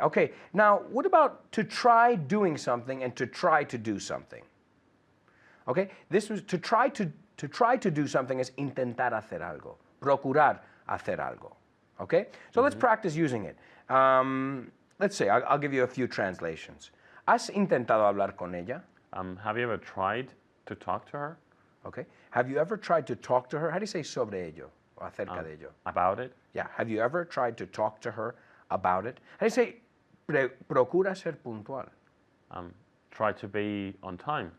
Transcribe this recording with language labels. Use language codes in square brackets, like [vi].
[en] Okay, now what about to try doing something and to try to do something? Okay, this was to try to do something is [es] intentar hacer algo, procurar hacer algo. [en] Okay, so let's practice using it. Let's say I'll give you a few translations. [es] ¿Has intentado hablar con ella? [en] Have you ever tried to talk to her? Okay. Have you ever tried to talk to her? How do you say [es] sobre ello o acerca de ello? [en] About it? Yeah. Have you ever tried to talk to her about it? How do you say [es] procura ser puntual? [en] Try to be on time.